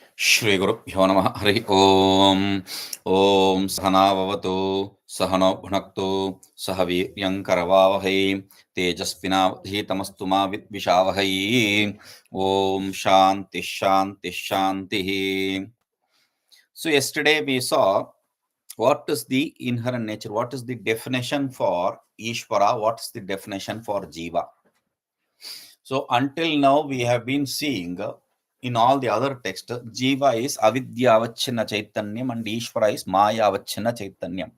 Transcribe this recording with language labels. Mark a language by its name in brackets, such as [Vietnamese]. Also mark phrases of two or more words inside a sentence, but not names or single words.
[Sanskrit] ಶ್ರೀ ಗುರುಭ್ಯೋ ನಮಃ ಹರಿ ಓಂ. ಓಂ ಸಹನಾವವತು ಸಹನೋ ಭುನಕ್ತು ಸಹ ವೀರ್ಯಂಕರವಾವಹೈ ತೇಜಸ್ವಿನಾವಧೀತಮಸ್ತು ಮಾ ವಿದ್ವಿಷಾವಹೈ. ಓಂ ಶಾಂತಿ ಶಾಂತಿ ಶಾಂತಿ. [English] So yesterday we saw what is the inherent nature, what is the definition for Ishvara, what is the definition for Jiva. So until now we have been seeing in all the other texts, Jiva is [Sanskrit] अविद्यावच्छिन्न चैतन्यम् [English] and Ishvara is [Sanskrit] मायावच्छिन्न चैतन्यम्.